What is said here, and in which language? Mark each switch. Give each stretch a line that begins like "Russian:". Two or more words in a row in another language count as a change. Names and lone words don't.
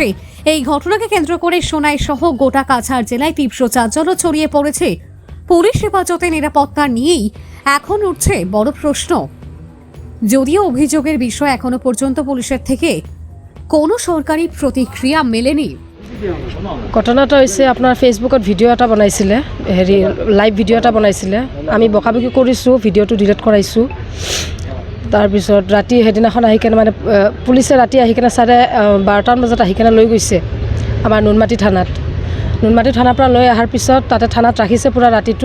Bangla: এই ঘটনাকে কেন্দ্র করে সোনাই সহ গোটা কাছাড় জেলায় তীব্র চাঞ্চল্য ছড়িয়ে পড়েছে। পুলিশ হেফাজতে নিরাপত্তা নিয়েই এখন উঠছে বড় প্রশ্ন। যদিও অভিযোগের বিষয় এখনো পর্যন্ত পুলিশের থেকে কোনো সরকারি প্রতিক্রিয়া মেলেনি।
Assamese: ঘটনাটা হৈছে আপোনাৰ ফেচবুকত ভিডিঅ' এটা বনাইছিলে, লাইভ ভিডিঅ' এটা বনাইছিলে। আমি বকাবকি কৰিছোঁ, ভিডিঅ'টো ডিলিট কৰাইছোঁ। তাৰপিছত ৰাতি সেইদিনাখন আহি কেনে মানে পুলিচে ৰাতি আহি কেনে 12:30 বজাত আহি কেনে লৈ গৈছে আমাৰ নুনমাটি থানাত। নুনমাটি থানাৰ পৰা লৈ অহাৰ পিছত তাতে থানাত ৰাখিছে পুৰা ৰাতিটো।